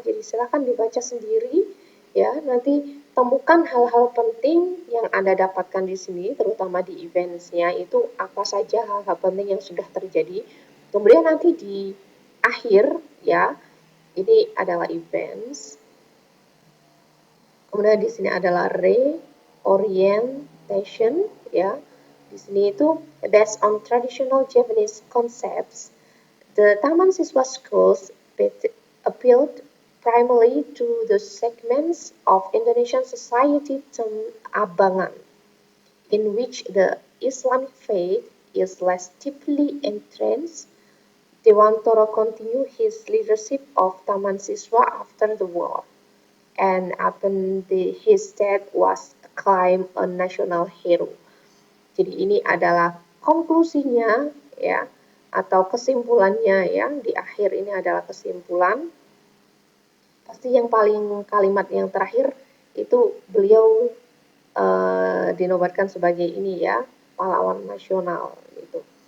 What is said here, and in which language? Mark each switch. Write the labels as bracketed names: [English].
[Indonesian] Jadi silakan dibaca sendiri ya. Nanti temukan hal-hal penting yang Anda dapatkan di sini, terutama di eventsnya itu apa saja hal-hal penting yang sudah terjadi. Kemudian nanti di akhir ya, ini adalah events. Kemudian di sini adalah reorientation ya. Di sini itu [English] based on traditional Japanese concepts, the Taman Siswa schools appealed primarily to the segments of Indonesian society termed abangan, in which the Islamic faith is less deeply entrenched. Dewantara continued his leadership of Taman Siswa after the war, and upon his death was acclaimed a national hero. [Indonesian] Jadi ini adalah konklusinya ya atau kesimpulannya ya, di akhir ini adalah kesimpulan. Pasti yang paling kalimat yang terakhir itu beliau dinobatkan sebagai ini ya, pahlawan nasional gitu.